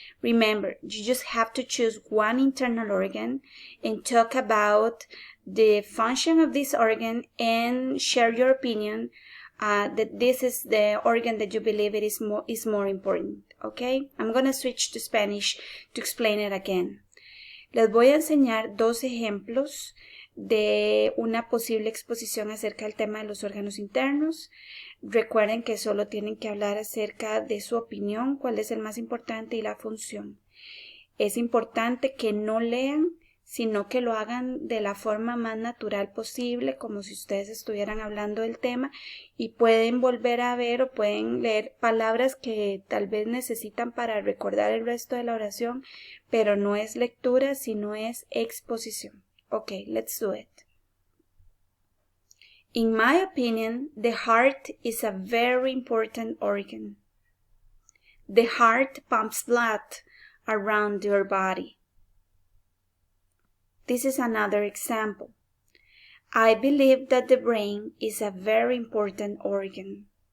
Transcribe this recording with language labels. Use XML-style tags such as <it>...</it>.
<en>Remember, you just have to choose one internal organ and talk about the function of this organ and share your opinion that this is the organ that you believe it is more important. Okay? I'm going to switch to Spanish to explain it again.</en> <es>Les voy a enseñar dos ejemplos de una posible exposición acerca del tema de los órganos internos. Recuerden que solo tienen que hablar acerca de su opinión, cuál es el más importante y la función. Es importante que no lean, sino que lo hagan de la forma más natural posible, como si ustedes estuvieran hablando del tema, y pueden volver a ver o pueden leer palabras que tal vez necesitan para recordar el resto de la oración, pero no es lectura, sino es exposición.</es> <en>Okay, let's do it. In my opinion, the heart is a very important organ. The heart pumps blood around your body. This is another example. I believe that the brain is a very important organ.</en>